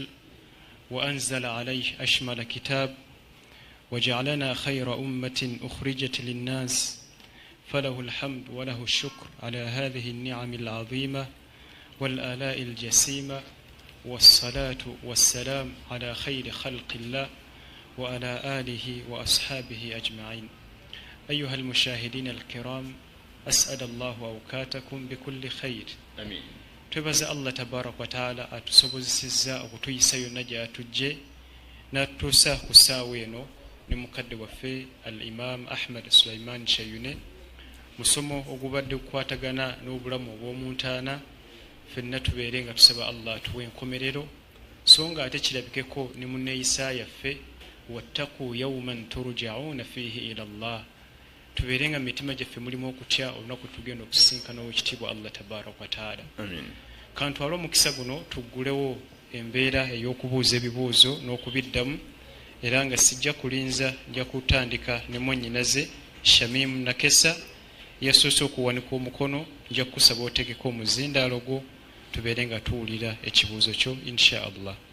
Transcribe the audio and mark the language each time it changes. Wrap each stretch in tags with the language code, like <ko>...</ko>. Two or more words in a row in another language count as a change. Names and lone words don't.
<ar>وأنزل عليه أشمل كتاب وجعلنا خير أمة أخرجت للناس فله الحمد وله الشكر على هذه النعم العظيمة والآلاء الجسيمة والصلاة والسلام على خير خلق الله وعلى آله وأصحابه أجمعين. أيها المشاهدين الكرام أسعد الله أوقاتكم بكل خير. آمين.</ar> <lg>twebaza Allah</lg> <ar>tabaraka wa taala</ar> <lg>atusobozesezza okutuyisa naja atujje natuusa ku ssaawa eno ne mukadde waffe al-Imam Ahmad Sulaiman Shayune musomo ogubadde kukwatagana n'obulamu obw'omuntaana ffenna tubeere nga tusaba Allah atuwe enkomerero so nga ate kirabikeko ne munneeyisa yaffe</lg> <ar>wattaqu yawman turja'una fihi ila Allah</ar> <lg>tubeere nga mitima gyaffe mulimu okutya olunaku tugenda okusisinkana ow'ekitiibwa Allah</lg> <ar>tabaraka wa taala.</ar> <lg>Kantwala omukisa guno tuggulewo embeera ey'okubuuza ebibuuzo n'okubiddamu era nga sijja kulinza nja kutandika ne mwannyinaze Shamim Nakesa yasoose okuwanika omukono nja kukusaba otegeka omuzindaalo gwo tubeere nga tuwulira ekibuuzo kyo</lg> <ar>insha Allah.</ar>